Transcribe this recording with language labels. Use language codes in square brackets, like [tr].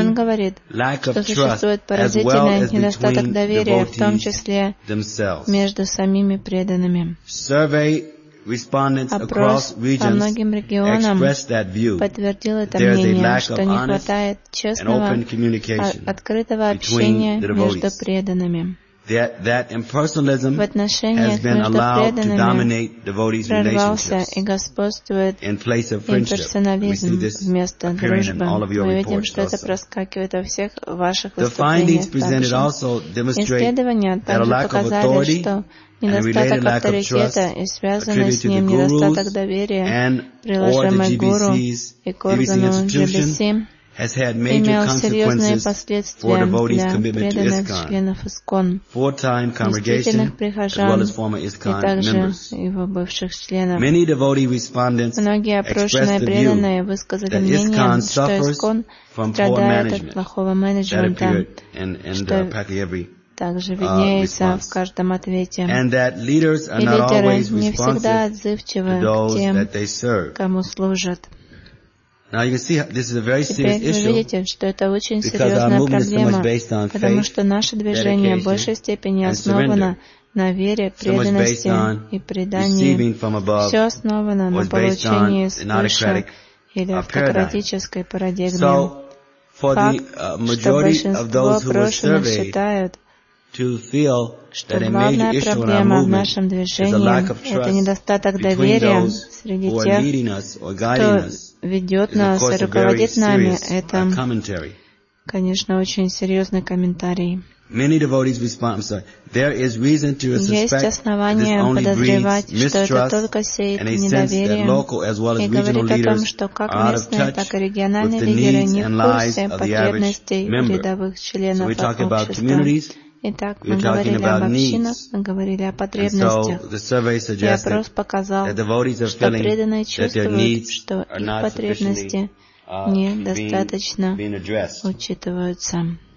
[ru] Он говорит, что существует поразительный недостаток доверия, в том числе между самими преданными. Опрос по многим регионам подтвердил это мнение, что не хватает честного, открытого общения между преданными. [en] That impersonalism has been allowed to dominate devotees' relationships in place of friendship. We see this appearing in all of your reports also. The findings presented also demonstrate that a lack of authority and a related lack of trust attributed to the gurus and or the GBC's institutions has had major consequences for devotees' commitment to ISKCON. Four-time congregation, as well as former ISKCON members. Many devotee respondents expressed the view that ISKCON suffers from poor management that appeared in practically every [ru] также виднеется в каждом ответе. И лидеры не всегда отзывчивы к тем, кому служат. [en] Now you can see this is a very serious issue. [ru] Видите, что это очень серьёзная проблема, потому что наше движение в большей степени основано на вере, преданности и предании. Всё основано на получении свыше или автократической парадигме. [en] For the majority of those who were surveyed to feel that a major issue in our movement is a lack of trust between those who are leading us or guiding us is a commentary. [ru] Конечно, очень серьезный комментарий. [en] Many devotees respond, I'm sorry, there is reason to suspect this only breeds mistrust and a sense that local as well as regional leaders are out of touch with the needs and lives of the average member. So we talk about communities, we're talking about needs. And so the survey suggests that devotees are feeling that their needs are not sufficiently [ru] недостаточно учитываются.